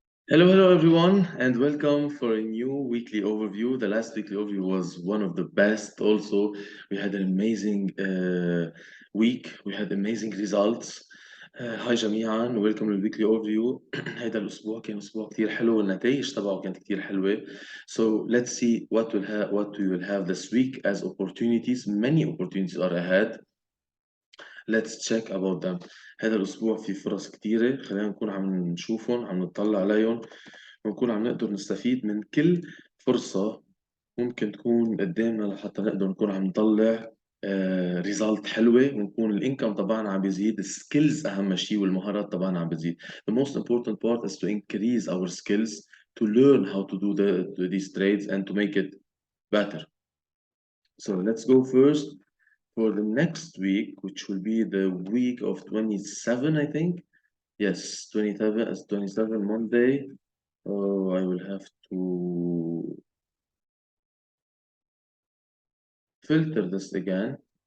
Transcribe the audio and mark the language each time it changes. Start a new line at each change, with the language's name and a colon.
English: Hello everyone, and welcome for a new weekly overview. The last weekly overview was one of the best. Also, we had an amazing week. We had amazing results.
Arabic: هاي جميعا ويلكم للويكلي اوفرفيو. هذا الاسبوع كان اسبوع كثير حلو والنتائج تبعه كانت كثير حلوه.
English: So let's see what we will have this week as opportunities. Many opportunities are ahead. Let's check about them.
Arabic: هذا الأسبوع في فرص كتيرة، خلينا نكون عم نشوفهم، عم نطلع عليهم، ونكون عم نقدر نستفيد من كل فرصة ممكن تكون قدامنا لحتى نقدر نكون عم نطلع ريزالت حلوة، ونكون الانكم تبعنا عم بيزيد، السكيلز أهم شيء والمهارات تبعنا عم بتزيد.
English: The most important part is to increase our skills, to learn how to do these trades and to make it better. So let's go first for the next week, which will be the week of 27, I think. Yes, 27 as 27 Monday. Oh, I will have to filter this again.